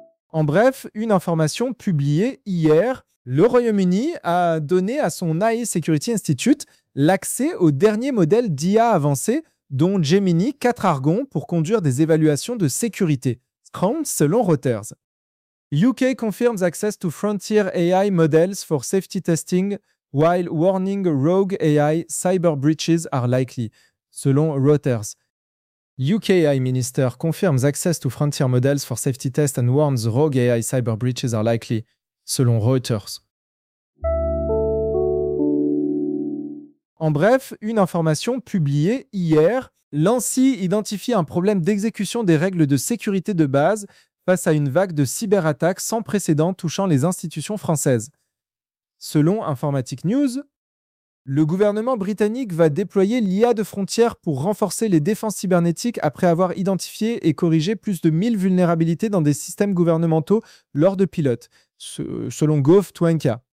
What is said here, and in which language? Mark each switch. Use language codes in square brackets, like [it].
[fr] En bref, une information publiée hier, le Royaume-Uni a donné à son AI Security Institute l'accès au dernier modèle d'IA avancé, dont Gemini 4 Argon, pour conduire des évaluations de sécurité, Scrum selon Reuters. [en] UK confirms access to frontier AI models for safety testing while warning rogue AI cyber breaches are likely, selon Reuters. UK AI Minister confirms access to frontier models for safety test and warns rogue AI cyber breaches are likely, selon Reuters. [fr] En bref, une information publiée hier, l'ANSI identifie un problème d'exécution des règles de sécurité de base face à une vague de cyberattaques sans précédent touchant les institutions françaises. Selon Informatic News, le gouvernement britannique va déployer l'IA de frontières pour renforcer les défenses cybernétiques après avoir identifié et corrigé plus de 1000 vulnérabilités dans des systèmes gouvernementaux lors de pilotes, selon Gov.uk.